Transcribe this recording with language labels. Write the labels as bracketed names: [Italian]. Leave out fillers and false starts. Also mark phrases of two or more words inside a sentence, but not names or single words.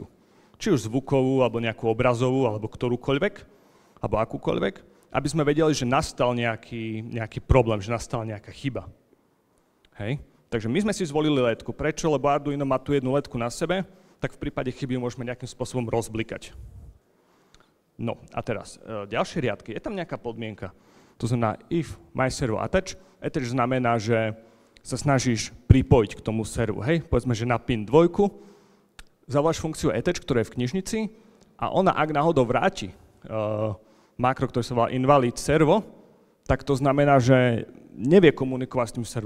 [Slovak] Či už zvukovú, alebo nejakú obrazovú, alebo ktorúkoľvek, alebo akúkoľvek, aby sme vedeli, že nastal nejaký problém, že nastala nejaká chyba. Hej? Takže my sme si zvolili letku. Prečo? Lebo Arduino má tu jednu letku na sebe, tak v prípade chyby môžeme nejakým spôsobom rozblikať. No a teraz, ďalšie riadky. Je tam nejaká podmienka. To znamená [English] if my servo attach. [Slovak] Attach znamená, že sa snažíš pripojiť k tomu servu. Hej? Povedzme, že na pin 2 zavoláš funkciu attach, ktorá je v knižnici a ona, ak náhodou vráti makro, ktorý sa volá [English] invalid servo, [Slovak] tak to znamená, že nevie komunikovať s tým servom.